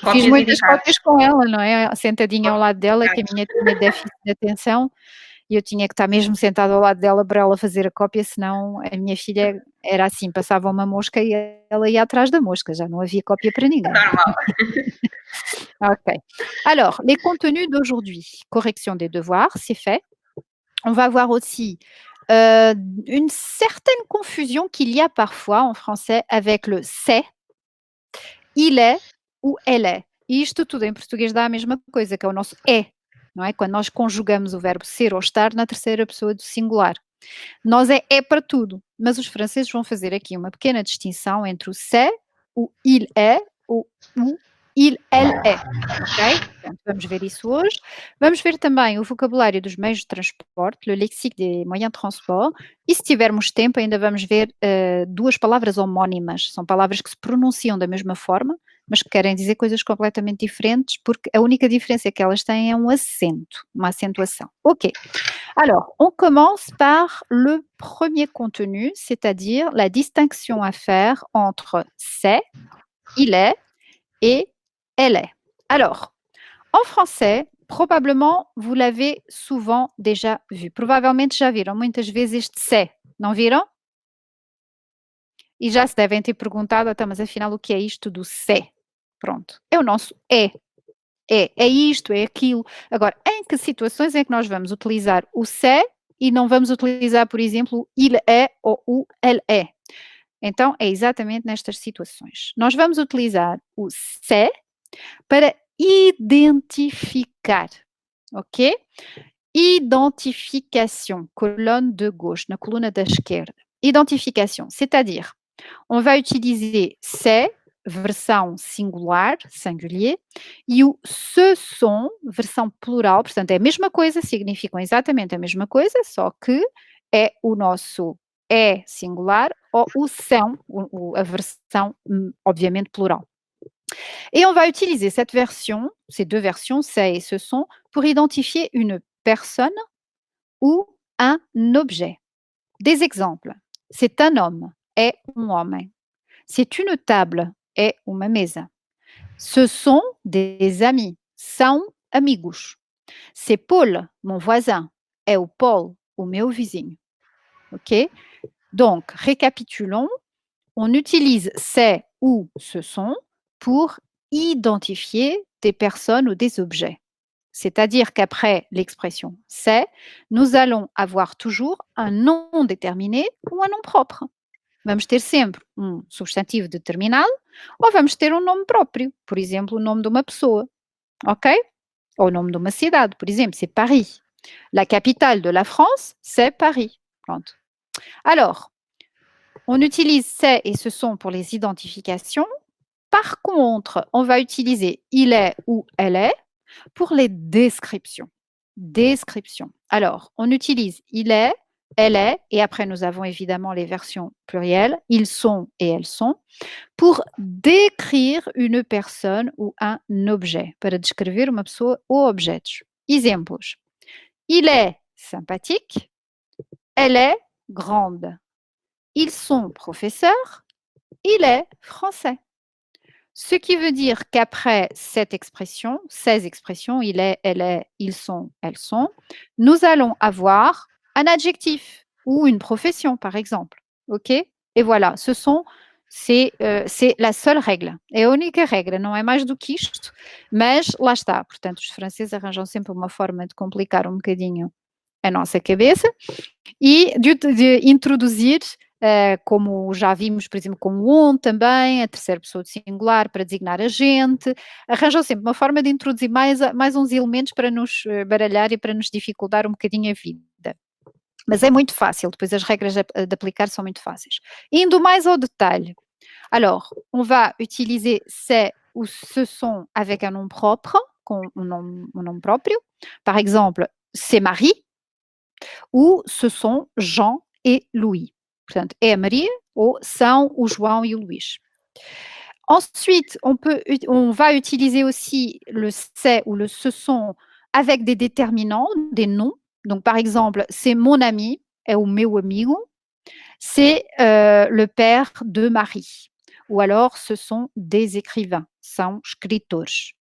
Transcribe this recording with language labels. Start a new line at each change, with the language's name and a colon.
Portuguese: Cópias muitas eficazes. cópias com ela, não é? Sentadinha ao Cópias lado dela, que a eficazes. minha tinha déficit de atenção e eu tinha que estar mesmo sentada ao lado dela para ela fazer a cópia, senão a minha filha era assim, passava uma mosca e ela ia atrás da mosca, já não havia cópia para ninguém. Normal. Ok.
French: Alors, les contenus d'aujourd'hui, correction des devoirs, c'est fait. On va voir aussi une certaine confusion qu'il y a parfois en français avec le c'est, il est ou elle est.
Portuguese: E isto tudo em português dá a mesma coisa, que é o nosso é, não é? Quando nós conjugamos o verbo ser ou estar na terceira pessoa do singular. Nós é para tudo, mas os franceses vão fazer aqui uma pequena distinção entre o c'est, o il est, o il, elle est, ok? Portanto, vamos ver isso hoje. Vamos ver também o vocabulário dos meios de transporte,
French: le lexique des moyens de transport,
Portuguese: e se tivermos tempo ainda vamos ver duas palavras homónimas, são palavras que se pronunciam da mesma forma, mas que querem dizer coisas completamente diferentes, porque a única diferença que elas têm é um acento, uma acentuação. Ok.
French: Alors, on commence par le premier contenu, c'est-à-dire la distinction à faire entre c'est, il est et elle est. Alors, en français, probablement, vous l'avez souvent déjà vu.
Portuguese: Provavelmente já viram muitas vezes este c'est, não viram? E já se devem ter perguntado, então, mas afinal o que é isto do c'est? Pronto, é o nosso é. É isto, é aquilo. Agora, em que situações é que nós vamos utilizar o c'est e não vamos utilizar, por exemplo, il est ou o elle est? Então, é exatamente nestas situações. Nós vamos utilizar o c'est para identificar, ok?
French: Identification, colonne de gauche,
Portuguese: na coluna da esquerda. Identification, c'est-à-dire,
French: on va utiliser c'est,
Portuguese: versão singular, singulier, e o ce sont, versão plural, portanto é a mesma coisa, significam exatamente a mesma coisa, só que é o nosso é singular ou o são, a versão, obviamente, plural.
French: Et on va utiliser cette version, ces deux versions, c'est et ce sont, pour identifier une personne ou un objet. Des exemples. C'est un homme,
Portuguese: é um homem.
French: C'est une table,
Portuguese: é uma mesa.
French: Ce sont des amis,
Portuguese: são amigos.
French: C'est Paul, mon voisin,
Portuguese: é o Paul, o meu vizinho.
French: OK? Donc, récapitulons. On utilise c'est ou ce sont pour identifier des personnes ou des objets. C'est-à-dire qu'après l'expression c'est, nous allons avoir toujours un nom déterminé ou un nom propre.
Portuguese: Vamos ter sempre substantivo determinado ou vamos ter um nome próprio, por exemplo, o nome de uma pessoa, ok? Ou o nome de uma cidade, por exemplo,
French: c'est Paris. La capitale de la France, c'est Paris.
Portuguese: Pronto.
French: Alors, on utilise c'est et ce sont pour les identifications. Par contre, on va utiliser il est ou elle est pour les descriptions. Description. Alors, on utilise il est, elle est, et après nous avons évidemment les versions plurielles, ils sont et elles sont, pour décrire une personne ou un objet,
Portuguese: para descrever uma pessoa ou objetos. Exemplos.
French: Il est sympathique, elle est grande. Ils sont professeurs, il est français. Ce qui veut dire qu'après cette expression, ces expressions, il est, elle est, ils sont, elles sont, nous allons avoir un adjectif ou une profession, par exemple. OK? Et voilà, c'est la seule regra.
Portuguese: É a única regra, não é mais do que isto, mas lá está. Portanto, os franceses arranjam sempre uma forma de complicar um bocadinho a nossa cabeça e de introduzir, como já vimos, por exemplo, com o on também, a terceira pessoa de singular para designar a gente, arranjam sempre uma forma de introduzir mais uns elementos para nos baralhar e para nos dificultar um bocadinho a vida. Mas é muito fácil, depois as regras de aplicar são muito fáceis. Indo mais ao detalhe,
French: alors, on va utiliser c'est ou ce sont avec un nom propre,
Portuguese: com um nome próprio.
French: Par exemple, c'est Marie, ou ce sont Jean et Louis.
Portuguese: Portanto, é a Maria ou são o João e o Luís.
French: Ensuite, on va utiliser aussi le c'est ou le ce sont avec des déterminants, des noms. Donc, par exemple, c'est mon ami,
Portuguese: é o meu amigo.
French: C'est le père de Marie. Ou alors, ce sont des écrivains,
Portuguese: são escritores.